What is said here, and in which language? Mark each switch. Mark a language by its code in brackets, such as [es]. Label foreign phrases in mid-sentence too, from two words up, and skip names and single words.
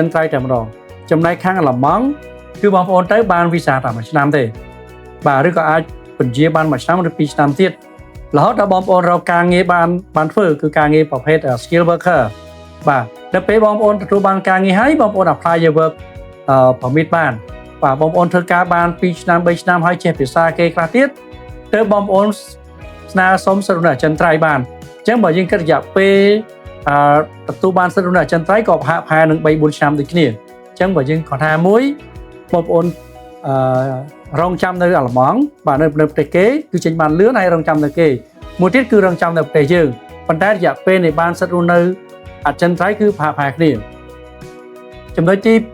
[km] ន្ត្រៃយ៍តែម្ដងចំណែកខាងអាល្លឺម៉ង់គឺបងប្អូនទៅបានវីសាតែ1ឆ្នាំទេបាទឬក៏អាចបញ្ជាបាន1ឆ្នាំឬ2ឆ្នាំទៀតរហូតដល់បងប្អូនរកការងារបានធ្វើគឺការងារ ប្រភេទ [en] skill worker [km] បាទដល់ពេលបងប្អូនទទួលបានការងារហើយបងប្អូន [en] apply your work permit [km] បានបាទបងប្អូនធ្វើការបាន2ឆ្នាំ3 ឆ្នាំហើយចេះភាសាគេខ្លះទៀតទៅបងប្អូនស្នើសុំសិទ្ធិរស់នៅអចិន្ត្រៃយ៍បានអញ្ចឹងបើយើងគិតរយៈពេលទទួលបានសិទ្ធិរស់នៅអចិន្ត្រៃយ៍ក៏ប្រហែលនឹង3 4ឆ្នាំដូចគ្នាអញ្ចឹងបើយើងគាត់ថាមួយបងប្អូនរងចាំនៅអាល្លឺម៉ង់បាទនៅប្រទេសគេគឺចេញបានលឿនហើយរងចាំនៅគេមួយទៀតគឺរងចាំនៅប្រទេសយើងប៉ុន្តែរយៈពេលនៃបានសិទ្ធិរស់នៅអចិន្ត្រៃយ៍គឺប្រហែលគ្នាចំណុចទី